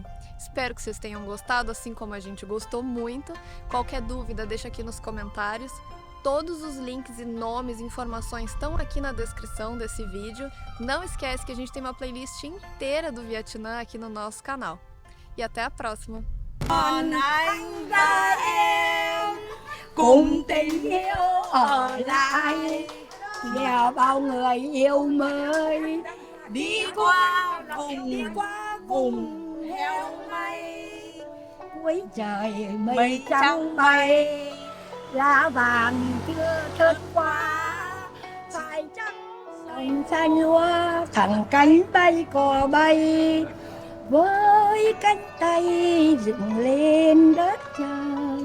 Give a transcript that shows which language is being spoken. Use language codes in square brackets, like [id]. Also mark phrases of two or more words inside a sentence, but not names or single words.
[pt] Espero que vocês tenham gostado, assim como a gente gostou muito. Qualquer dúvida, deixa aqui nos comentários. Todos os links e nomes e informações estão aqui na descrição desse vídeo. Não esquece que a gente tem uma playlist inteira do Vietnã aqui no nosso canal. E até a próxima! [vi] Còn anh và em cùng tình yêu ở lại, nhờ bao người yêu mới đi qua vùng heo may. Cuối trời mây trắng bay, lá vàng chưa thơm qua, phải chăng xanh xanh lúa thẳng cánh bay cò bay, với cánh tay dựng lên đất trời.